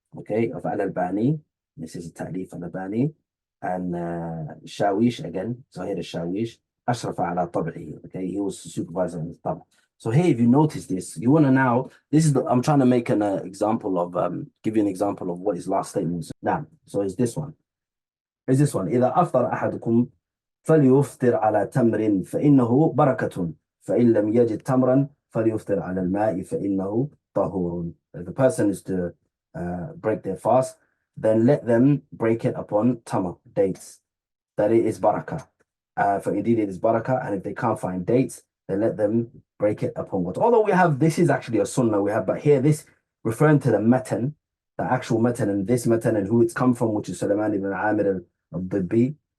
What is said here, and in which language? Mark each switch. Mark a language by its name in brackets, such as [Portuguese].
[English] Okay, of Al-Albani. This is Ta'lif Al-Albani. And Shawish again. So here is Shawish. [Arabic] أشرف على طبعه. [English] Okay, he was the supervisor in his طبع. So here, if you notice this, you want to now, this is I'm trying to make an example of, give you an example of what his last statement is. Now, so it's this one. Is this one. [Arabic] إذا أفطر أحدكم فليفطر على تمر فإنه بركة فإن لم يجد تمرا فليفطر على الماء فإنه طهور. [English] If the person is to break their fast, then let them break it upon tamar, dates, that it is barakah. For indeed it is barakah, and if they can't find dates, then let them break it upon water. Although we have, this is actually a sunnah we have, but here this referring to the matan, the actual matan, and this matan and who it's come from, which is Sulaiman ibn Amir al-Dibbi.